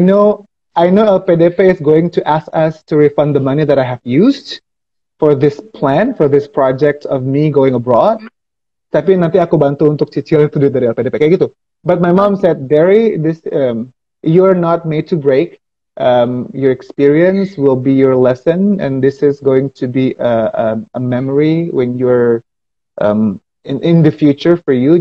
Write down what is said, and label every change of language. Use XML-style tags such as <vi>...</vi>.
<en>know, I know LPDP is going to ask us to refund the money that I have used for this plan, for this project of me going abroad.</en> <id>Tapi nanti aku bantu untuk cicil itu duit dari LPDP kayak gitu.</id> <en>But my mom Okay. said, Derry, this you're not made to break. Your experience will be your lesson, and this is going to be a memory when you're in the future for you.</en>